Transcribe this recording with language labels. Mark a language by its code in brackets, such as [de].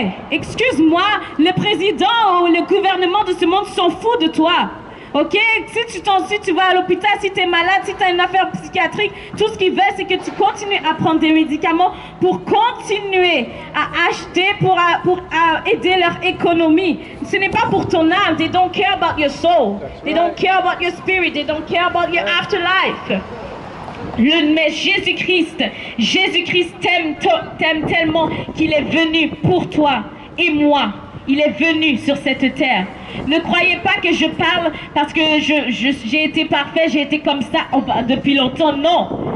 [fr] Excuse-moi, le président ou le gouvernement de ce monde s'en fout de toi. Ok, si tu vas à l'hôpital, si tu es malade, si tu as une affaire psychiatrique, tout ce qu'ils veulent, c'est que tu continues à prendre des médicaments pour continuer à acheter, pour aider leur économie. Ce n'est pas pour ton âme. [en] They don't care about your soul. They don't care about your spirit. They don't care about your afterlife. [fr] Mais Jésus-Christ t'aime tellement qu'il est venu pour toi et moi. Il est venu sur cette terre. Ne croyez pas que je parle parce que j'ai été parfait, j'ai été comme ça depuis longtemps. Non.